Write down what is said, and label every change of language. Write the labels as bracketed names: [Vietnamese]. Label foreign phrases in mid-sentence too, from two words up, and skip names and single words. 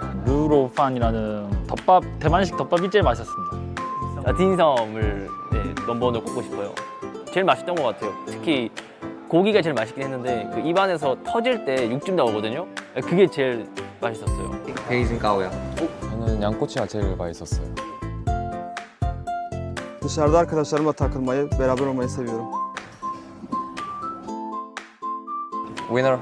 [Korean] 루로판이라는 덮밥, 대만식 덮밥이 제일 맛있었습니다. 딘섬을 넘버원으로 꼽고 싶어요. 제일 맛있던 것 같아요. 특히 고기가 제일 맛있긴 했는데 그 입안에서 터질 때 육즙 나오거든요. 그게 제일 맛있었어요. 베이징가오요. 저는 양꼬치가 제일 맛있었어요. [Turkish] Dışarıda arkadaşlarımla takılmayı, beraber olmayı seviyorum. [English] Winner.